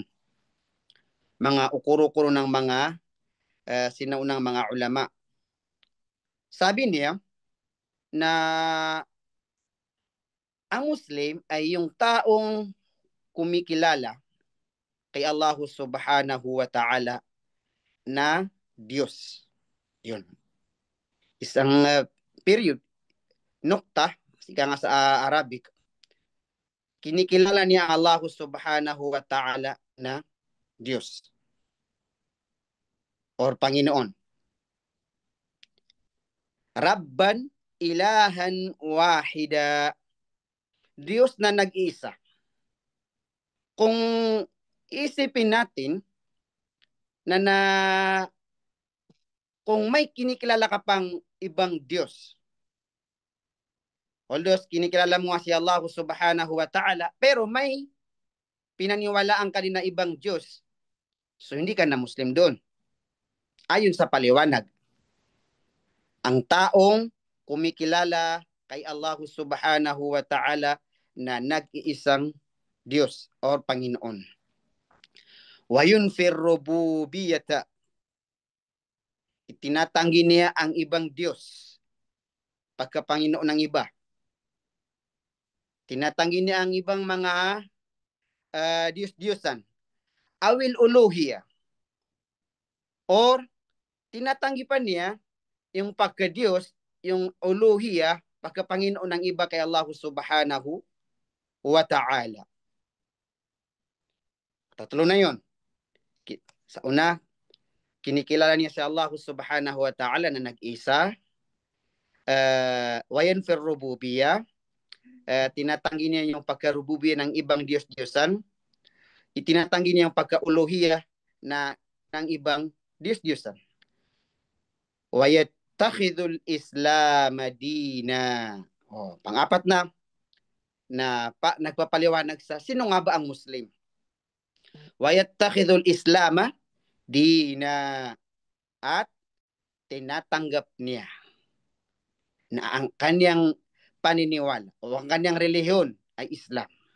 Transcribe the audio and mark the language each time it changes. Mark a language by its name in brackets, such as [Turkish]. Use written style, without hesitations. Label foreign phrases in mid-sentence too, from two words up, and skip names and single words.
[Filipino] Mga ukuro-ukuro ng mga sinaunang mga ulama. Sabi niya na ang Muslim ay yung taong kumikilala kay [Arabic] الله سبحانه وتعالى [Filipino] na Diyos. Yun. Isang period, nukta, ika nga sa Arabic, kinikilala niya [Arabic] الله سبحانه وتعالى [Filipino] na Diyos or Panginoon. [Arabic] ربًّا إلهًا واحدًا. [Filipino] Diyos na nag-iisa. Kung isipin natin na kung may kinikilala ka pang ibang Diyos, although kinikilala mo nga si [Arabic] الله سبحانه وتعالى, [Filipino] pero may pinaniwalaan ka din na ibang Diyos, so hindi ka na Muslim doon. Ayon sa paliwanag, ang taong kumikilala kay [Arabic] الله سبحانه وتعالى [Filipino] na nag-iisang Diyos or Panginoon. [Arabic] وينفي الربوبية. [Filipino] Itinatanggi niya ang ibang Diyos pagka-Panginoon ng iba. Tinatanggi niya ang ibang mga Diyos-Diyosan. [Arabic] أو الألوهية. [Filipino] Or tinatanggi pa niya yung pagka-Diyos, yung uluhiya, pagka-Panginoon ng iba kay [Arabic] الله سبحانه وتعالى. [Filipino] Tatlo na yun. Sa una, kinikilala niya si [Arabic] الله سبحانه وتعالى [Filipino] na nag-isa. [Arabic] وينفي الربوبية. [Filipino] Tinatanggi niya yung pagka-rububiyya ng ibang Diyos-Diyosan. Itinatanggi niya yung pagka-uluhiya na ng ibang Diyos-Diyosan. [Arabic] ويتخذ الإسلام دينا. [Filipino] Pang-apat na nagpapaliwanag sa sino nga ba ang Muslim. [Arabic] ويتخذ الإسلام دينا, [Filipino] at tinatanggap niya na ang kanyang paniniwala o ang kanyang relihiyon ay Islam.